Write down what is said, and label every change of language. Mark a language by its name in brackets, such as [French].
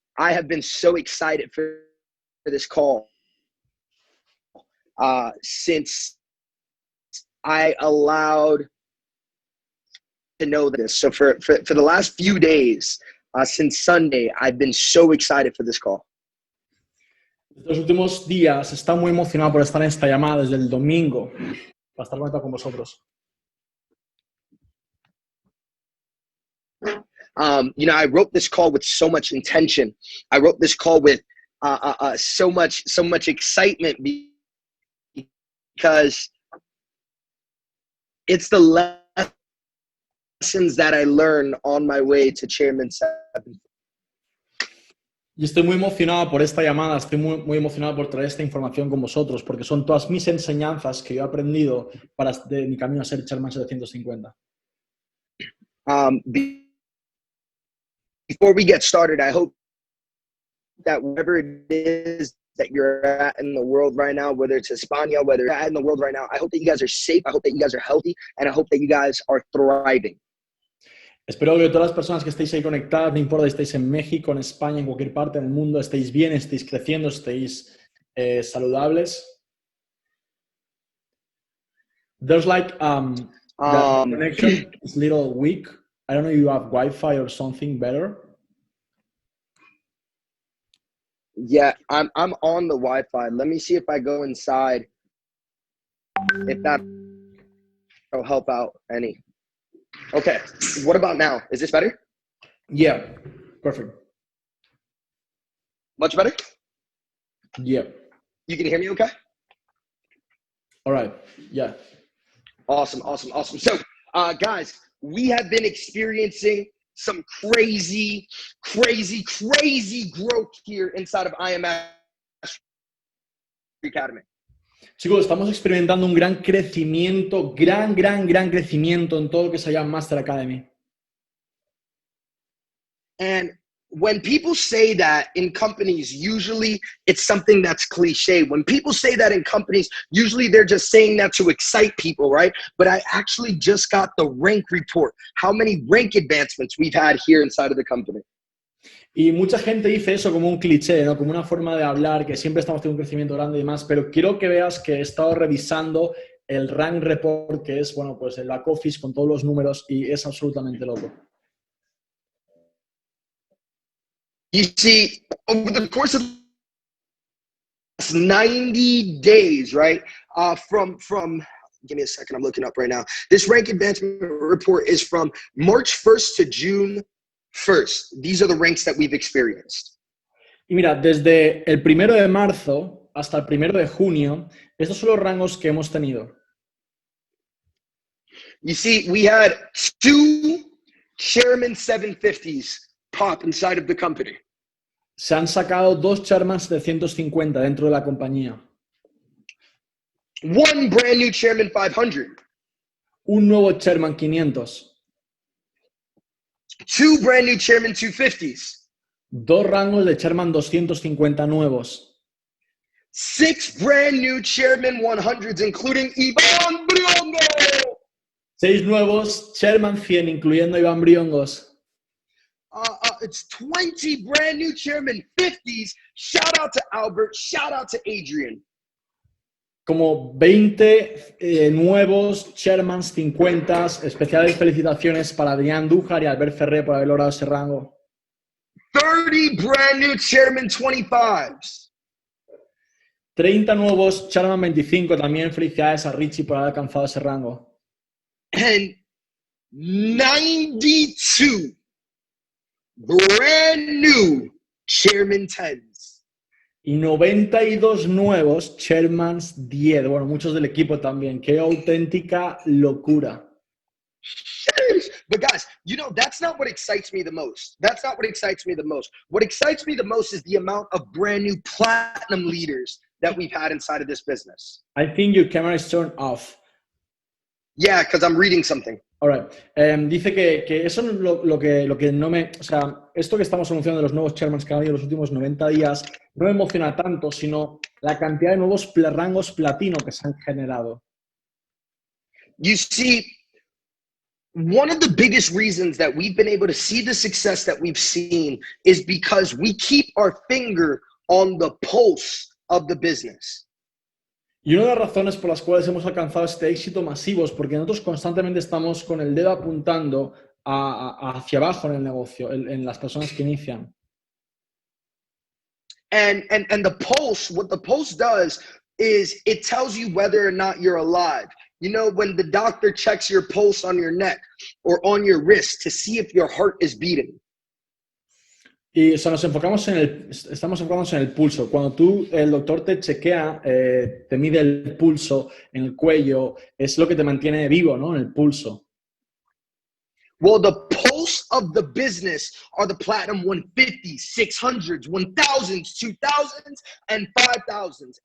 [English] I have been so excited for this call since I allowed to know this. So for the last few days, since Sunday, I've been so excited for this call. [Spanish] Estos últimos días está muy emocionado por estar en esta llamada desde el domingo para estar conectado con vosotros. [English] I wrote this call with so much intention. I wrote this call with so much excitement because it's the lessons that I learned on my way to Chairman 7. [Spanish] Y estoy muy emocionado por esta llamada, estoy muy emocionado por traer esta información con vosotros, porque son todas mis enseñanzas que yo he aprendido de mi camino a ser Chairman 750. [English] Before we get started, I hope that wherever it is that you're at in the world right now, whether it's España, whether you're at in the world right now, I hope that you guys are safe, I hope that you guys are healthy, and I hope that you guys are thriving. [Spanish] Espero que todas las personas que estéis ahí conectadas, no importa si estéis en México, en España, en cualquier parte del mundo, estéis bien, estéis creciendo, estéis saludables. [English] There's like the connection is a little weak. I don't know if you have Wi-Fi or something better. Yeah, I'm on the Wi-Fi. Let me see if I go inside. If that'll help out any. Okay, what about now? Is this better? Yeah, perfect. Much better? Yeah. You can hear me okay? All right, yeah. Awesome. So, guys, we have been experiencing some crazy growth here inside of IMS Academy. [Spanish] Chicos, estamos experimentando un gran crecimiento, gran crecimiento en todo lo que se llama Master Academy. [English] And when people say that in companies, usually it's something that's cliche. When people say that in companies, usually they're just saying that to excite people, right? But I actually just got the rank report, how many rank advancements we've had here inside of the company. [Spanish] Y mucha gente dice eso como un cliché, ¿no? Como una forma de hablar, que siempre estamos teniendo un crecimiento grande y demás, pero quiero que veas que he estado revisando el rank report, que es, bueno, pues el back office con todos los números, y es absolutamente loco. [English] You see, over the course of 90 days, right? From give me a second, I'm looking up right now. This rank advancement report is from March 1st to June 1st. These are the ranks that we've experienced. [Spanish] Y mira, desde el 1 de marzo hasta el 1 de junio, estos son los rangos que hemos tenido. [English] You see, we had 2 Chairman 750s pop inside of the company. [Spanish] Se han sacado 2 Chairman 750 dentro de la compañía. [English] 1 brand new Chairman 500. [Spanish] Un nuevo Chairman 500. [English] 2 brand new Chairman 250s. [Spanish] 2 rangos de Chairman 250 nuevos. [English] 6 brand new Chairman 100s, including Iván Briongos. [Spanish] 6 nuevos Chairman 100, incluyendo Iván Briongos. [English] It's 20 brand new Chairman 50s. Shout out to Albert. Shout out to Adrian. [Spanish] Como 20 nuevos Chairmans 50, especiales felicitaciones para Adrián Dújar y Albert Ferrer por haber logrado ese rango. [English] 30 brand new Chairman 25s. [Spanish] 30 nuevos Chairman 25, también felicidades a Richie por haber alcanzado ese rango. [English] And 92 brand new Chairman 10s. [Spanish] Y 92 nuevos Chairmans 10. Bueno, muchos del equipo también. ¡Qué auténtica locura! [English] Sheesh. But guys, you know, that's not what excites me the most. That's not what excites me the most. What excites me the most is the amount of brand new platinum leaders that we've had inside of this business. I think your camera is turned off. Yeah, because I'm reading something. Alright. [Spanish] Dice que eso es lo que no me... O sea, esto que estamos anunciando de los nuevos chairmans que han habido en los últimos 90 días no me emociona tanto, sino la cantidad de nuevos rangos platino que se han generado. [English] You see, one of the biggest reasons that we've been able to see the success that we've seen is because we keep our finger on the pulse of the business. [Spanish] Y una de las razones por las cuales hemos alcanzado este éxito masivo es porque nosotros constantemente estamos con el dedo apuntando hacia abajo en el negocio, en las personas que inician. [English] And the pulse, what the pulse does is it tells you whether or not you're alive. You know, when the doctor checks your pulse on your neck or on your wrist to see if your heart is beating. [Spanish] Y o sea, estamos enfocados en el pulso. Cuando el doctor te chequea, te mide el pulso en el cuello, es lo que te mantiene vivo, ¿no? En el pulso. [English] Well, the pulse of the business are the platinum 150s, 600s, 1000s, 2000s, and 5000s.